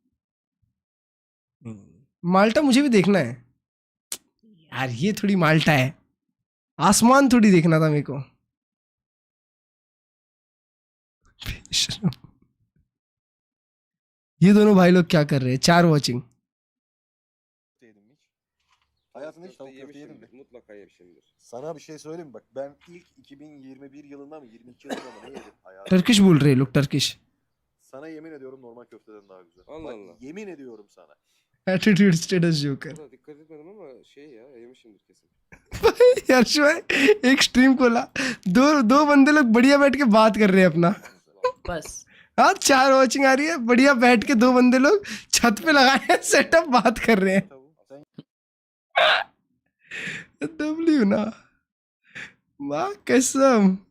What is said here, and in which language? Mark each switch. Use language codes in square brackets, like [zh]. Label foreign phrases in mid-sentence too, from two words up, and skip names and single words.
[hi] माल्टा मुझे भी देखना है यार. ये थोड़ी माल्टा है, आसमान थोड़ी देखना था मेरे को. ये दोनों भाई लोग क्या कर रहे हैं? 4 वॉचिंग. [tr] Hayatında hiç tavuk köfte yedin mi? Mutlaka yemişimdir. Sana bir şey söyleyeyim mi? Bak ben ilk 2021 yılında mı 22 yılında mı ne yedim hayatımda? [hi] टर्किश बोल रहे हैं लोग, टर्किश. [tr] Sana yemin ediyorum normal köfteden daha güzel. Allah Bak, Allah. Yemin ediyorum sana. [en] attitude status joker. [tr] Dikkat etmedim ama şey ya yemişimdir kesin. [hi] यार शो है, एक स्ट्रीम खोला, दो बंदे लोग बढ़िया बैठ के बात कर रहे हैं अपना. बस. हाँ 4 वॉचिंग आ रही है, बढ़िया बैठ के 2 बंदे लोग छत पे लगाए हैं सेटअप, बात कर रहे हैं. W ना माँ कसम.